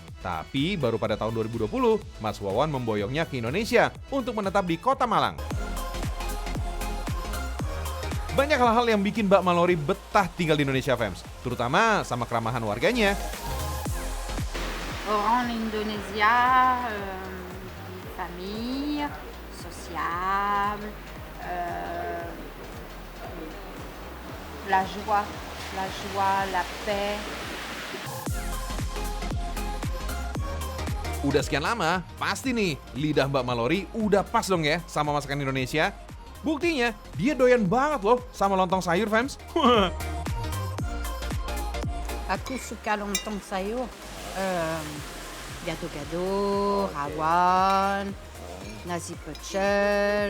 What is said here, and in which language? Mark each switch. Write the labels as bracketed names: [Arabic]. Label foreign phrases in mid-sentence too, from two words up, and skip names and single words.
[Indonesian] Tapi baru pada tahun 2020, Mas Wawan memboyongnya ke Indonesia untuk menetap di Kota Malang. Banyak hal-hal yang bikin Mbak Mallory betah tinggal di Indonesia, fams, terutama sama keramahan warganya. Orang Indonesia, [French] famille, sociable, la joie, la paix. [Indonesian] Udah sekian lama, pasti nih lidah Mbak Mallory udah pas dong ya sama masakan Indonesia. Buktinya, dia doyan banget loh sama lontong sayur, fams. Aku suka lontong sayur, gado-gado, rawon, nasi pecel,